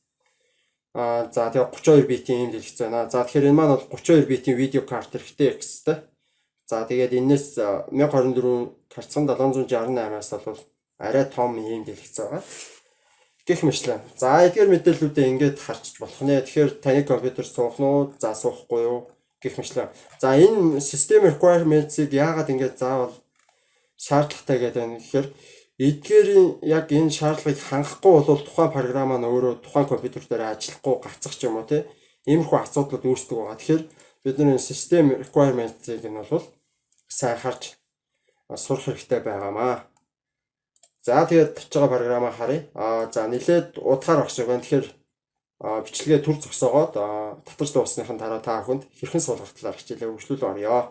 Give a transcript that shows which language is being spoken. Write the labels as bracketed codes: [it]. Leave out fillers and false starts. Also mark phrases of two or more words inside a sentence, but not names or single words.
[mn] За тэгээ 32 битийн ийм дэлгэц байна. За тэгэхээр энэ маань бол 32 битийн видео карт хэрэгтэй гэстэй. За тэгээд энэс 1024 харьцан 768-аас бол арай том ийм дэлгэц байгаа. Гэх мэтлээ. За эдгээр мэдээллүүдээ ингээд харчих болох нэ. Тэгэхээр таны компьютер суух нь уу, за суухгүй юу гэх мэтлээ. За энэ [en] system requirements- [mn] ыг яагаад ингээд заавал шаардлагатай гэдэг нь гэхээр эдгээрийн яг энэ шаардлагыг хангахгүй бол тухайн програм маань өөрөө тухайн компьютер дээр ажиллахгүй гацах ч юм уу тийм иймэрхүү асуудлууд үүсдэг байгаа. Тэгэхээр бид нар [en] system requirements- [mn] ыг нь бол сайн харж сурах хэрэгтэй байгаамаа. За тэгээд тавьж байгаа програмаа харъя. За нэлээд удахаар багш байна. Тэгэхээр бичлэгээ төр зогсоогоод татаж дуусныхын дараа та бүхэнд хэрхэн суулгах талаар хичээлээ үргэлжлүүлэн орё.